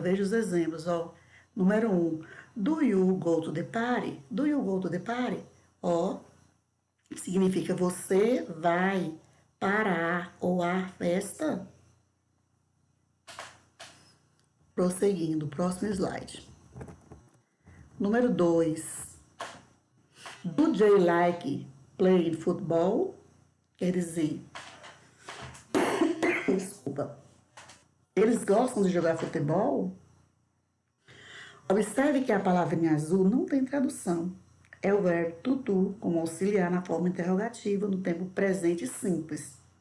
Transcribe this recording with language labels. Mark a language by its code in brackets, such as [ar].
[pt] Veja os exemplos, ó. Número [en] 1, do you go to the party? Do you go to the party? [pt] Ó, significa você vai para ou a festa? Prosseguindo, próximo slide. Número 2, [en] do they like playing football? [pt] Quer dizer, desculpa, eles gostam de jogar futebol? Observe que a palavra em azul não tem tradução. É o verbo to do, como auxiliar na forma interrogativa, no tempo presente simples.